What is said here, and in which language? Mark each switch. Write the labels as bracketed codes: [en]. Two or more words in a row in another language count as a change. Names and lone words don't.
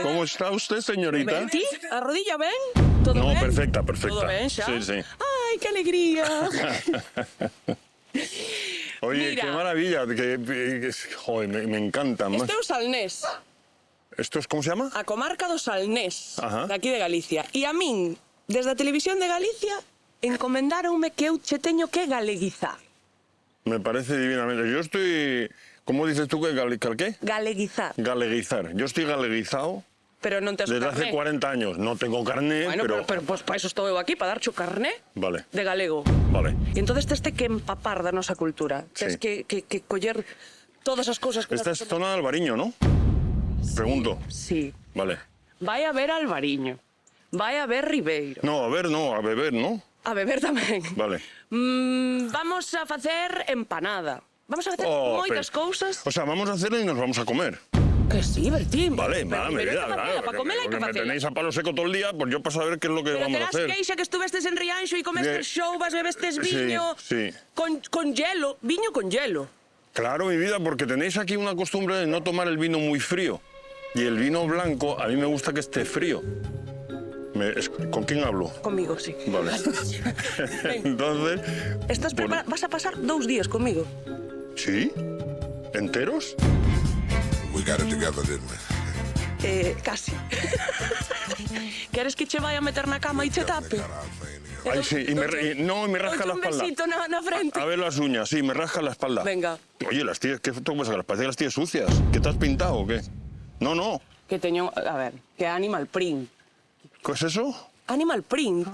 [es] ¿Cómo está usted, señorita? [gl] Bertín, a rodilla ben? Todo [es] No, [gl] ben? [es] perfecta, perfecta. [gl] Todo ben xa? [es] Sí, sí. Ai, que alegría. Oye, Mira. qué maravilla, joder, me encanta. [gl] Este é o Salnés, [es] ¿Esto es cómo se llama? [gl] a comarca do Salnés, [es] Ajá. [gl] de aquí de Galicia. E a min, desde a televisión de Galicia, encomendáronme que eu che teño que galeguizar. [es] Me parece divinamente. Yo estoy... ¿Cómo dices tú que qué? [gl] Galeguizar. [es] Galeguizar. Yo estoy galeguizado [gl] Pero non tes o [es] desde hace [gl] carné. [es] 40 años. No tengo carné, [gl] Bueno, pero... pero pues, para eso estou eu aquí, para darche o carné [es] Vale, [gl] de galego. [es] vale. [gl] E entonces tes que empapar da nosa cultura. Tes [es] Sí. [gl] que coller todas as cousas que... [es] Esta es zona de Albariño, ¿no? Pregunto. [gl] Sí. [es] Vale. [gl] Vai a ver Albariño. Vai a ver Ribeiro. [es] No, a ver, no, a beber, ¿no? [gl] A beber tamén. [es] Vale. [gl] Vamos a facer empanada. Vamos a facer [es] Oh, [gl] moitas cousas. [es] O sea, vamos a hacerlo y nos vamos a comer. [gl] Que sí, Bertín. [es] Vale, pero mi vida, claro. [gl] Para comer hai que [es] Me [gl] facela. [es] tenéis a palo seco todo el día, pues yo para saber qué es lo que [gl] Pero [es] vamos a [gl] terás [es] hacer. [gl] queixa que estuvestes en Rianxo e comestes Que- xouvas, bebestes viño... [es] Sí, sí. Con hielo. [gl] Viño [es] con hielo. Claro, mi vida, porque tenéis aquí una costumbre de no tomar el vino muy frío. Y el vino blanco, a mí me gusta que esté frío. ¿Con quién hablo? Conmigo, sí. Vale. Entonces... [gl] Estás preparado? Vas a pasar 2 días conmigo. [es] ¿Sí? ¿Enteros? [en] We got it together, didn't we? [es] Casi. [gl] Queres que che vai a meter na cama e che tape? [es] Ay, sí, y me rasca la [gl] Un [es] espalda. [gl] besito na frente. [es] A ver las uñas, sí, me rasca la espalda. Venga. Oye, las tías, ¿qué foto pasa? Parece que las tías sucias. ¿Qué te has pintado o qué? No, no. [gl] Que teño... A ver, que é [en] Animal Print. [es] ¿Qué es eso? [en] Animal Print.